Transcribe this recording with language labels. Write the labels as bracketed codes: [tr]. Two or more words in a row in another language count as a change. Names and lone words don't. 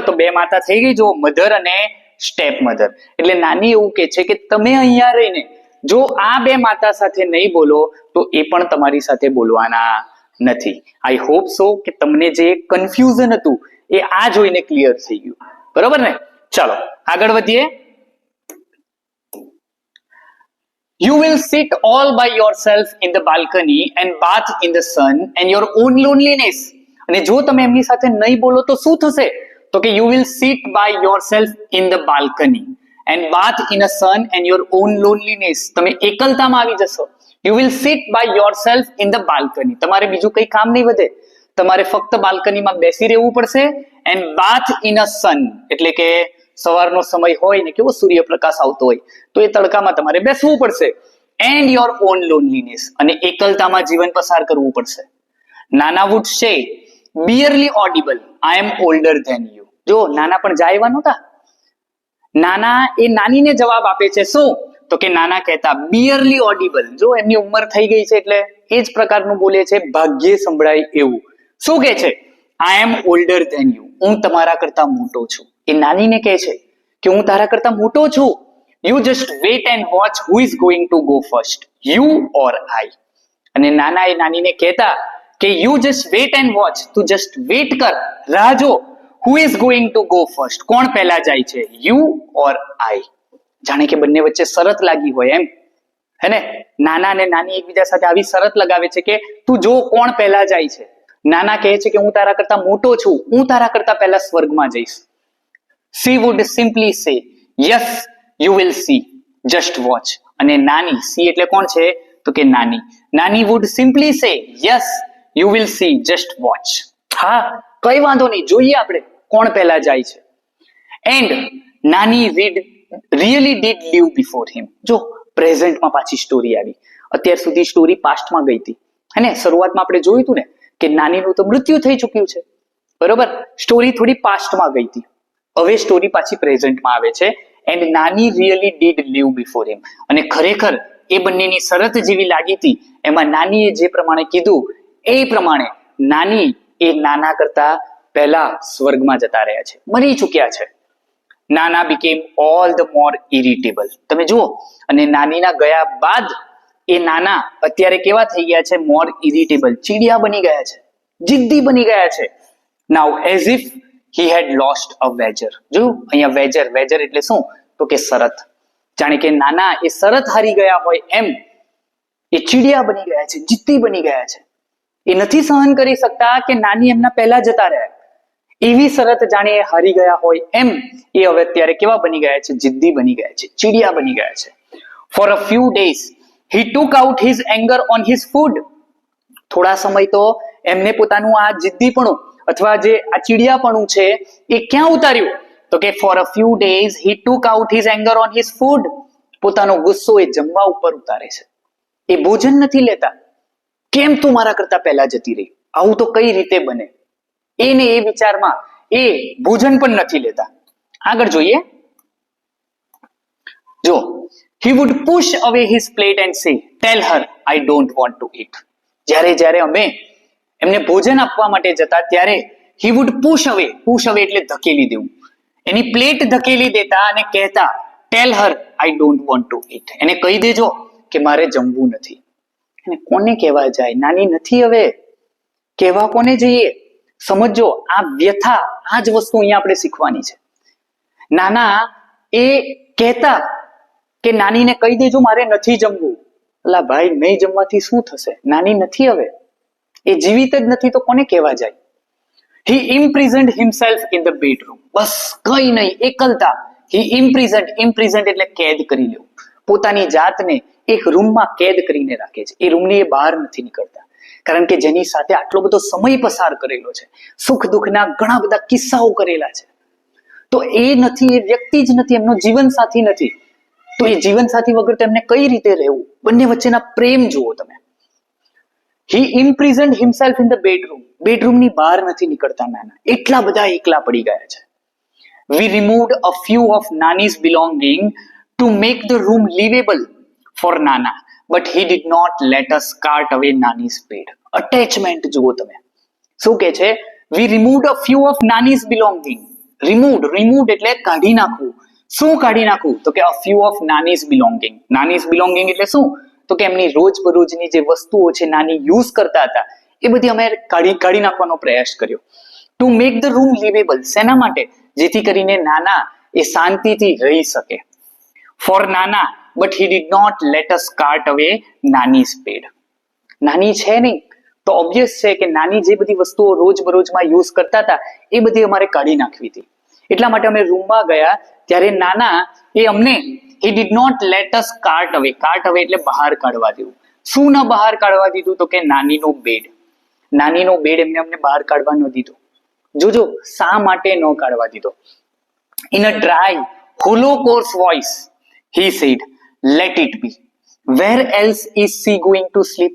[gu] તો બે માતા થઈ ગઈ, જો મધર અને સ્ટેપ મધર. એટલે નાની એવું કે છે કે તમે અહીંયા રહીને જો આ બે માતા સાથે નહીં બોલો તો એ પણ તમારી સાથે બોલવાના નથી. [en] I hope so [gu] કે તમને જે કન્ફ્યુઝન હતું એ આ જોઈને ક્લિયર થઈ ગયું, બરોબર ને. ચાલો આગળ વધીએ. [en] You will sit all by yourself in the balcony and bath in the sun and your own loneliness. [gu] અને જો તમે એમની સાથે નહીં બોલો તો શું થશે, તો કે [en] you will sit by yourself in the balcony and bath in the sun and your own loneliness. [gu] તમે એકલતામાં આવી જશો. [en] You will sit by yourself in the balcony. [gu] તમારે બીજું કંઈ કામ નહીં વધે, તમારે ફક્ત બાલ્કનીમાં બેસી રહેવું પડશે. [en] and bath in a sun [gu] એટલે કે સવારનો સમય હોય ને, કેવો સૂર્યપ્રકાશ આવતો હોય, તો એ તડકામાં તમારે બેસવું પડશે. [en] and your own loneliness [gu] અને એકલતામાં જીવન પસાર કરવું પડશે. [en] નાના would say barely audible, I am older than you. [gu] જો નાના પણ જાય નહોતા. નાના એ નાનીને જવાબ આપે છે શું, તો કે નાના કહેતા [en] barely audible. [gu] જો એમની ઉંમર થઈ ગઈ છે એટલે એ જ પ્રકારનું બોલે છે, ભાગ્યે સંભળાય એવું. શું કહે છે? [en] I am older than you, [gu] હું તમારા કરતા મોટો છું. એ નાનીને કહે છે કે હું તારા કરતા મોટો છું. [en] You just wait and watch who is going to go first, you or I. [gu] અને નાના એ નાનીને કહેતા કે [en] you just wait and watch, [gu] તું [en] just wait [gu] કર, રાહ જો, [en] who is going to go first, [gu] કોણ પહેલા જાય છે, [en] you or I. [gu] જાણે કે બંને વચ્ચે શરત લાગી હોય એમ, હે ને. નાના અને નાની એકબીજા સાથે આવી શરત લગાવે છે કે તું જો કોણ પહેલા જાય છે. નાના કહે છે કે હું તારા કરતા મોટો છું, હું તારા કરતા પહેલા સ્વર્ગમાં જઈશ. [en] She would simply say, yes, you will see, just watch. [gu] અને નાની, સી એટલે કોણ છે, તો કે નાની. [en] નાની would simply say, yes, you will see, just watch. [gu] હા, કઈ વાંધો નહીં, જોઈએ આપણે કોણ પહેલા જાય છે. [en] And નાની really did live before him. [gu] જો પ્રેઝન્ટમાં પાછી સ્ટોરી આવી. અત્યાર સુધી સ્ટોરી પાસ્ટમાં ગઈ હતી, હે ને. શરૂઆતમાં આપણે જોયું હતું ને કે નાનીનું તો મૃત્યુ થઈ ચૂક્યું છે, બરોબર. સ્ટોરી થોડી પાસ્ટમાં ગઈ હતી, હવે સ્ટોરી પાછી પ્રેઝન્ટમાં આવે છે. [en] And Nani really did live before him. [gu] અને ખરેખર એ બંનેની શરત જેવી લાગી હતી, એમાં નાનીએ જે પ્રમાણે કીધું એ પ્રમાણે નાની એ નાના કરતા પહેલા સ્વર્ગમાં જતા રહ્યા છે, મરી ચૂક્યા છે. [en] નાના became all the more irritable. [gu] તમે જુઓ, અને નાનીના ગયા બાદ એ નાના અત્યારે કેવા થઈ ગયા છે, [en] more irritable, [gu] ચીડિયા બની ગયા છે, જિદ્દી બની ગયા છે. [en] Now as if he had lost a wager. [gu] જો અહીંયા વેજર એટલે શું, તો કે શરત. જાણે કે નાના એ શરત હારી ગયા હોય એમ એ ચીડિયા બની ગયા છે, જિદ્દી બની ગયા છે. એ નથી સહન કરી શકતા કે નાની એમના પહેલા જતા રહ્યા. એવી શરત જાણે એ હારી ગયા હોય એમ એ હવે અત્યારે કેવા બની ગયા છે, જિદ્દી બની ગયા છે, ચીડિયા બની ગયા છે. [en] For a few days he took out his anger on his food. [gu] થોડા સમય તો એમને પોતાનું આ જિદ્દીપણું અથવા જે આ ચીડિયાપણું છે એ ક્યાં ઉતાર્યું, તો કે [en] for a few days he took out his anger on his food. [gu] પોતાનો ગુસ્સો એ જમવા ઉપર ઉતારે છે. એ ભોજન નથી લેતા. કેમ તું મારા કરતા પહેલા જતી રહી, આવું તો કઈ રીતે બને, એને એ વિચારમાં એ ભોજન પણ નથી લેતા. આગળ જોઈએ. [en] જો he would push away his plate and say, tell her I don't want to eat. [gu] જ્યારે અમે એમને ભોજન આપવા માટે જતા ત્યારે [en] he would push away [gu] એટલે ધકેલી દેવું, એની પ્લેટ ધકેલી દેતા અને કહેતા [en] tell her I don't want to eat. [gu] એને કહી દેજો કે મારે જમવું નથી. એને કોને કહેવા જાય? નાની નથી હવે, કહેવા કોને જઈએ? સમજો આ વ્યથા, આ જ વસ્તુ અહીંયા આપણે શીખવાની છે. નાના એ કહેતા કે નાનીને કહી દેજો મારે નથી જમવું. અલા ભાઈ, નહીં જમવાથી શું થશે? નાની નથી હવે, એ જીવિત જ નથી તો કોને કહેવા જાય? [en] He imprisoned himself in the bedroom. [gu] બસ કઈ નહીં, એકલતા. [en] He imprisoned [gu] એટલે કેદ કરી લેવું. પોતાની જાતને એક રૂમમાં કેદ કરીને રાખે છે. એ રૂમની એ બહાર નથી નીકળતા. કારણ કે જેની સાથે આટલો બધો સમય પસાર કરેલો છે, સુખ દુઃખના ઘણા બધા કિસ્સાઓ કરેલા છે, તો એ નથી, એ વ્યક્તિ જ નથી, એમનો જીવન સાથી નથી. તો એ જીવન સાથી વગર તો એમને કઈ રીતે રહેવું? બંને વચ્ચેના પ્રેમ જુઓ તમે. [en] He imprisoned himself in the bedroom. [gu] બેડરૂમની બહાર નથી નીકળતા નાના, એટલા બધા એકલા પડી ગયા છે. [en] We removed a few of Nani's belonging to make the room livable for Nana, but he did not let us cart away Nani's bed. [gu] Attachment જુઓ તમે. શું કે છે? [en] We removed a few of Nani's belonging. [gu] Removed એટલે કાઢી નાખવું. શું કાઢી નાખવું? તો કે [en] a few of Nani's belonging. Nani's belonging [gu] એટલે શું? તો કે એમની રોજબરોજની જે વસ્તુઓ છે નાની યુઝ કરતા હતા એ બધી અમે કાઢી નાખવાનો પ્રયાસ કર્યો. [en] to make the room livable. [gu] શેના માટે? જેથી કરીને નાના એ શાંતિથી રહી શકે. [en] For Nana, but he did not let us cart away Nani's bed. [gu] નાની છે નહીં તો ઓબ્વિયસ છે કે નાની જે બધી વસ્તુઓ રોજબરોજમાં યુઝ કરતા હતા એ બધી અમારે કાઢી નાખવી હતી. એટલા માટે અમે રૂમમાં ગયા ત્યારે નાના એ અમને [en] he did not let us cart away. Cart away [gu] એટલે બહાર કાઢવા દેવું. શું ના બહાર કાઢવા દીધું? તો કે નાનીનો બેડ. નાનીનો બેડ એમને અમને બહાર કાઢવા ન દીધો. જોજો શા માટે ન કાઢવા દીધો? [en] In a dry, hollow, coarse voice, he said, let it be. Where else is she going to sleep?